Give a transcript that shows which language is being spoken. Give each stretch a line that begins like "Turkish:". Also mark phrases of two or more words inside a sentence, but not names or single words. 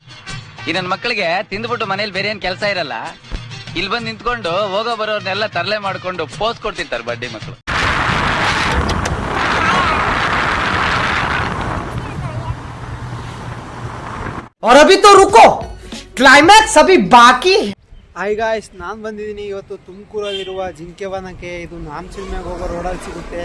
Kannada: ಈ ನನ್ನ ಮಕ್ಕಳಿಗೆ ತಿಂದ್ಬಿಟ್ಟು ಮನೇಲಿ ಬೇರೆ ಏನ್ ಕೆಲಸ ಇರಲ್ಲ, ಇಲ್ಲಿ ಬಂದು ನಿಂತ್ಕೊಂಡು ಹೋಗೋ ಬರೋರ್ನೆಲ್ಲ ತರಲೆ ಮಾಡ್ಕೊಂಡು ಪೋಸ್ ಕೊಡ್ತಿರ್ತಾರೆ ಬಡ್ಡಿ ಮಕ್ಕಳು.
Hindi: और अभी तो रुको, क्लाइमैक्स अभी बाकी.
English: Hi guys,
Kannada: ನಾನು ಬಂದಿದ್ದೀನಿ ಇವತ್ತು ತುಮಕೂರಲ್ಲಿರುವ ಜಿಂಕೆ ವನಕ್ಕೆ. ಇದು ನಾಮ ಚಿಲುಮೆಗೆ ಹೋಗೋ ರೋಡಲ್ಲಿ ಸಿಗುತ್ತೆ.